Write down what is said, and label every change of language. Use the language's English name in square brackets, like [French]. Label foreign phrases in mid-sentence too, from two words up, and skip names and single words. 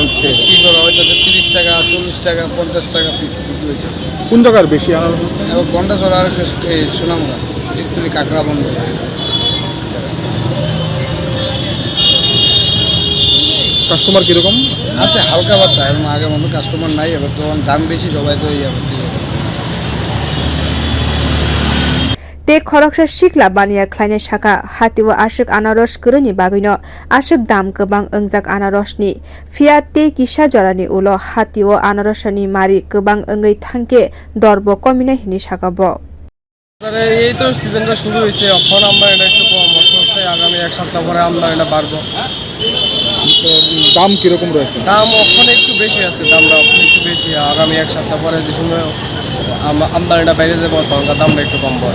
[Bangla] কি করা হয়তো 30 টাকা 40 টাকা 50 টাকা পিস বিক্রি হইতেছে কোন জায়গার বেশি আনারস আছে এবং গন্ডা চড়া আর সোনামুড়া একটুলি কাঁকড়া বন্ধ কাস্টমার কিরকম আছে হালকা বাচ্চা এবং আগের মতো কাস্টমার নাই এবার তো দাম বেশি সবাই তো [Kok Borok] te khoroksa sikla baniya khlainai saka hatiwo ashik anaros kroni bagino ashik dam kobang ongjak anarosni fiat te kisa jorani ulo hatiwo anarosani mari kobang ongai thangke dorbo komina hini sakabo [Bangla] এই তো সিজনটা শুরু হয়েছে এখন আমরা এটা একটু কম অবস্থায় আগামী এক সপ্তাহ পরে আমরা এটা বাড়বো দাম কিরকম রয়েছে দাম ওখানে একটু বেশি আছে দামটা ওখানে একটু বেশি আগামী এক সপ্তাহ পরে যে সময় আমদানিটা বাইরে যাবো তখন দামটা একটু কম পড়ে